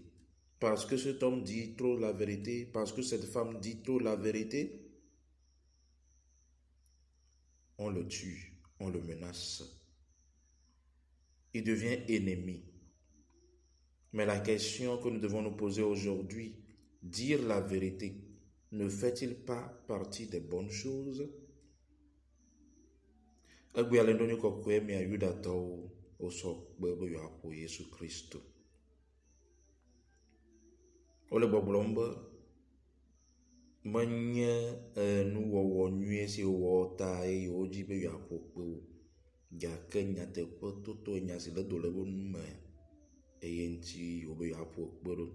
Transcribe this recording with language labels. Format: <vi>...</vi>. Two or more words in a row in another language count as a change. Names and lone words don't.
<fr>Parce que cet homme dit trop la vérité, parce que cette femme dit trop la vérité, on le tue, on le menace. Il devient ennemi. Mais la question que nous devons nous poser aujourd'hui, dire la vérité, ne fait-il pas partie des bonnes choses?</fr> <ee>Egbe alendonyo kokoe mia Yudatɔwo wosɔ kpe be yewoaƒo Yesu Kristo. Wole gbɔgblɔm be menye nuwɔwɔ nyuie si wowɔ ta eye wodzi be yewoaƒo kpe o, gake nyateƒe toto nya si le do le wo nu me eye ŋuti wo be yewoaƒo kpe ɖo.</ee>